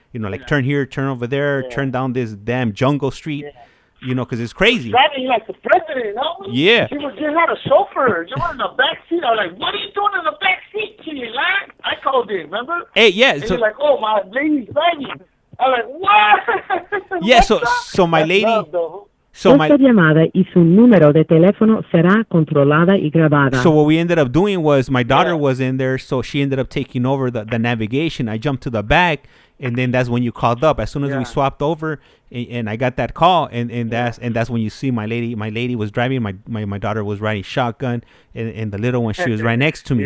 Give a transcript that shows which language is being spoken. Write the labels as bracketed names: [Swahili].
[English] Like turn here, turn over there, turn down this damn jungle street. Because it's crazy. Driving like the president, no? Yeah. You had a chauffeur. You were in the back seat. I was like, what are you doing in the back seat, kid? I called in, remember? Hey, yeah. And you're like, oh, my lady's driving. I was like, what? Yeah, so my lady... [Spanish] Esta llamada y su número de teléfono será controlada y grabada. [English] So what we ended up doing was my daughter was in there, so she ended up taking over the navigation. I jumped to the back, and then that's when you called up. As soon as we swapped over, and I got that call, and that's when you see my lady. My lady was driving. My daughter was riding shotgun, and the little one, she was right next to me.